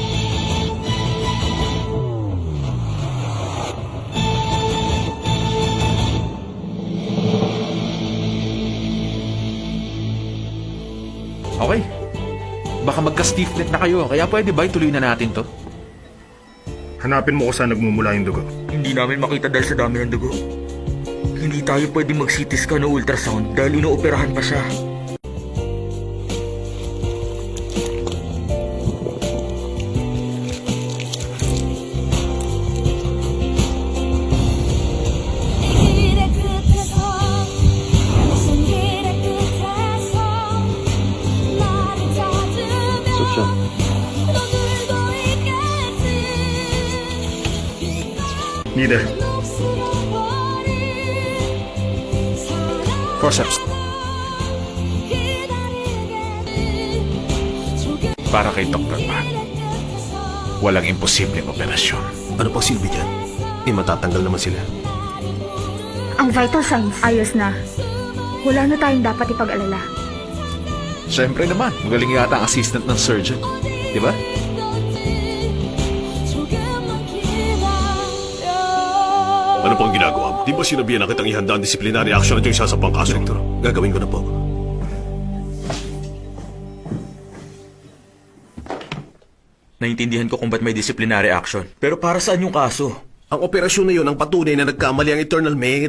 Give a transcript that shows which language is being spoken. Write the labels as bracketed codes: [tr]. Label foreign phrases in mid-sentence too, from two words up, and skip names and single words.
[tl] Okay. Baka magka-stiff neck na kayo, kaya pwede ba ituloy na natin to? Hanapin mo kung saan nagmumula yung dugo. hindi namin makita dahil sa dami ng dugo. Hindi tayo pwede mag- [en] CT scan [tl] o ultrasound dahil inooperahan pa siya. [ko] 길의 끝에서 무슨 길의 끝에서 나를 찾으면 너들도 있겠지 Neither. 녹슬어버린 사랑 [tl] Forceps, [ko] 기다리겠지 [tl] para kay Dr. Pat. Walang imposibleng operasyon. Ano pang silbi dyan? Matatanggal naman sila. Ang [en] vital signs, [tl] ayos na. Wala na tayong dapat ipag-alala. Siyempre naman, magaling yata ang assistant ng surgeon. Di ba? [ko] 조금만 기다려 [tl] Ano pang ginagawa mo? Di ba sinabihan na kitang ihanda ang [en] disciplinary action [tl] at yung isasampang kaso? Direktor, gagawin ko na po. Naintindihan ko kung ba't may [en] disciplinary action. [tl] Pero para saan yung kaso? Ang operasyon na yun ang patunay na nagkamali ang Eternal Med.